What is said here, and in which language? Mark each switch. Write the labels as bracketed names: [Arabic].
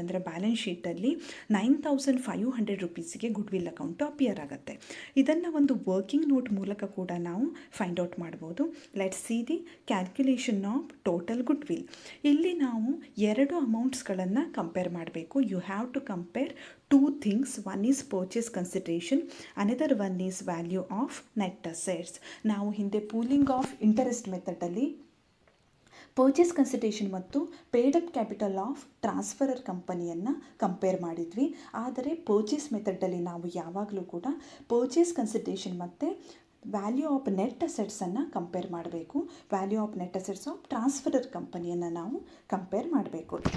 [Kannada] ಅಂದರೆ balance ಶೀಟಲ್ಲಿ 9500 ರುಪೀಸಿಗೆ goodwill account appear ಆಗುತ್ತೆ. ಇದನ್ನು ಒಂದು ವರ್ಕಿಂಗ್ ನೋಟ್ ಮೂಲಕ ಕೂಡ ನಾವು ಫೈಂಡ್ ಔಟ್ ಮಾಡ್ಬೋದು. [English] Let's see the calculation of total goodwill. [Kannada] ಇಲ್ಲಿ ನಾವು 2 ಅಮೌಂಟ್ಸ್ಗಳನ್ನು ಕಂಪೇರ್ ಮಾಡಬೇಕು. [English] You have to compare 2 things. One is purchase consideration, another one is value of net assets. [Kannada] ನಾವು ಹಿಂದೆ pooling of interest ಮೆಥಡಲ್ಲಿ purchase consideration ಮತ್ತು paid up capital of transferor ಕಂಪನಿಯನ್ನು compare ಮಾಡಿದ್ವಿ. ಆದರೆ purchase ಮೆಥಡಲ್ಲಿ ನಾವು ಯಾವಾಗಲೂ ಕೂಡ ಪರ್ಚೇಸ್ ಕನ್ಸಿಡರೇಷನ್ ಮತ್ತು ವ್ಯಾಲ್ಯೂ ಆಫ್ ನೆಟ್ ಅಸೆಟ್ಸನ್ನು ಕಂಪೇರ್ ಮಾಡಬೇಕು. Value of net assets of transferor ಕಂಪನಿಯನ್ನು ನಾವು ಕಂಪೇರ್ ಮಾಡಬೇಕು.